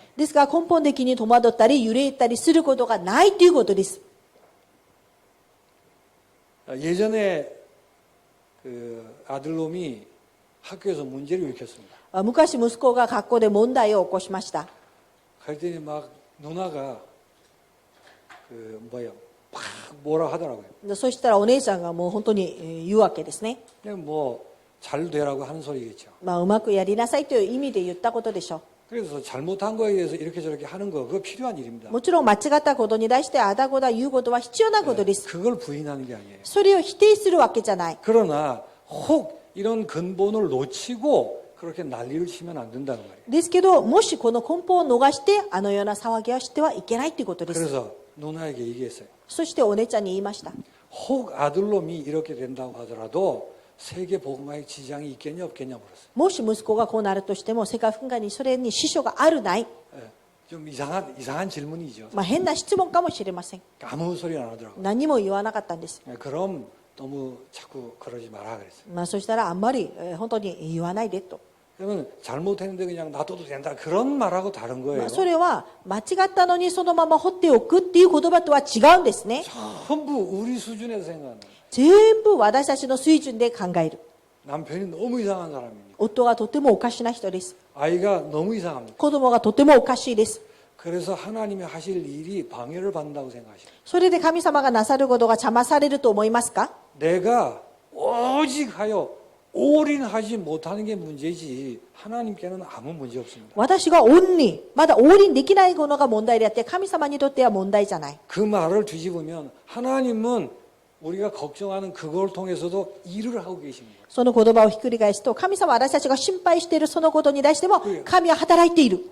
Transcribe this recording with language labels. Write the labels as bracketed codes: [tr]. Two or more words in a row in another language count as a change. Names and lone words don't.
[ja] ですから根本的に戸惑ったり揺れたりすることがないということです。 [ko] 예전에 그 아들놈이 학교에서 문제를 일으켰습니다. [ja] 昔息子が学校で問題を起こしました。 [ko] 그랬더니 막 누나가 막 뭐라 하더라고요. [ja] そしたらお姉ちゃんがもう本当に言うわけですね。 [ko] 그냥 뭐 잘 되라고 하는 소리겠죠. [ja] うまくやりなさいという意味で言ったことでしょ [ko] 그래서 잘못한 거에 대해서 이렇게 저렇게 하는 거 그거 필요한 일입니다. [ja] う。もちろん間違ったことに対してあだこだ言うことは必要なことです。 [ko] 그걸 부인하는 게 아니에요. [ja] それを否定するわけじゃない。 [ko] 그러나 혹 이런 근본을 놓치고 그렇게 난리를 치면 안 된다는 말이에요. [ja] ですけど、もしこの根本を逃してあのような騒ぎをしてはいけないということです。 [ko] 그래서 누나에게 얘기했어요. [ja] そしてお姉ちゃんに言いました。 [ko] 혹 아들놈이 이렇게 된다고 하더라도 세계 복음화에 지장이 있겠냐 없겠냐 물었어요. [ja] もし息子がこうなるとしても世界福音化にそれに支障があるない。 [ko] 좀 이상한 질문이죠. [ja] 変な質問かもしれません。 [ko] 아무 소리 안 하더라고요. [ja] 何も言わなかったんです。 [ko] 그럼 너무 자꾸 그러지 마라 그랬어요. [ja] そしたらあんまり本当に言わないでと。 [ko] 그러면 잘못했는데 그냥 놔둬도 된다. 그런 말하고 다른 거예요. [ja] それは間違ったのにそのまま放っておくっていう言葉とは違うんですね。 [ko] 전부 우리 수준에서 생각하는 거예요. [ja] 全部私たちの水準で考える。 [ko] 남편이 너무 이상한 사람입니다. [ja] 夫がとてもおかしな人です。 [ko] 아이가 너무 이상합니다. [ja] 子供がとてもおかしいです。 [ko] 그래서 하나님이 하실 일이 방해를 받는다고 생각하시고 [ja] それで神様がなさることが邪魔されると思いますか？ [ko] 내가 오직 하여 올인하지 못하는 게 문제지 하나님께는 아무 문제 없습니다. [ja] 私がオンリー、まだオーリンできないものが問題であって、神様にとっては問題じゃない。 [ko] 그 말을 뒤집으면 하나님은 우리가 걱정하는 그걸 통해서도 일을 하고 계십니다. [ja] その言葉をひっくり返すと、神様は私たちが心配しているそのことに対しても、神は働いている。